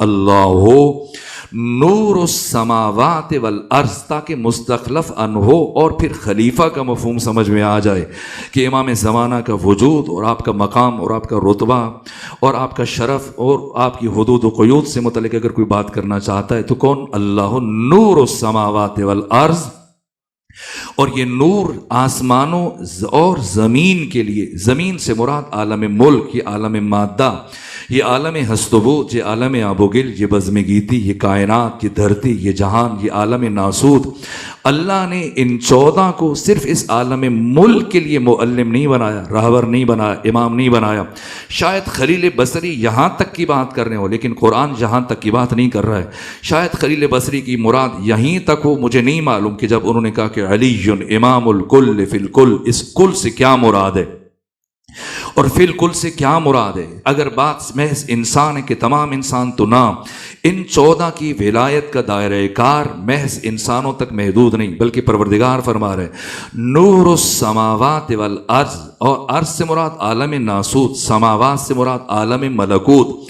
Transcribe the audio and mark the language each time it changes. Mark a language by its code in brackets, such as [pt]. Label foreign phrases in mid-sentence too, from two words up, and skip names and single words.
[ar] اللہ نور السماوات والارض، [ur] تاکہ مستخلف ان ہو اور پھر خلیفہ کا مفہوم سمجھ میں آ جائے کہ امام زمانہ کا وجود اور آپ کا مقام اور آپ کا رتبہ اور آپ کا شرف اور آپ کی حدود و قیود سے متعلق اگر کوئی بات کرنا چاہتا ہے تو کون؟ [ar] اللہ نور السماوات والارض۔ [ur] اور یہ نور آسمانوں اور زمین کے لیے، زمین سے مراد عالم ملک، یہ عالم مادہ، یہ عالم ہست و بود، یہ عالم آب و گل، یہ بزم گیتی، یہ کائنات، یہ دھرتی، یہ جہان، یہ عالم ناسود۔ اللہ نے ان 14 کو صرف اس عالم ملک کے لیے معلم نہیں بنایا، راہبر نہیں بنایا، امام نہیں بنایا۔ شاید خلیل بصری یہاں تک کی بات کر رہے ہو لیکن قرآن یہاں تک کی بات نہیں کر رہا ہے۔ شاید خلیل بصری کی مراد یہیں تک ہو، مجھے نہیں معلوم کہ جب انہوں نے کہا کہ [ar] علی امام الکل فی الکل، [ur] اس کل سے کیا مراد ہے اور [ar] فی الکل [ur] سے کیا مراد ہے۔ اگر بات محض انسان ہے کہ تمام انسان تو نہ، ان 14 کی ولایت کا دائرہ کار محض انسانوں تک محدود نہیں بلکہ پروردگار فرما رہے [ar] نور السماوات والارض، [ur] اور ارض سے مراد عالم ناسوت، سماوات سے مراد عالم ملکوت۔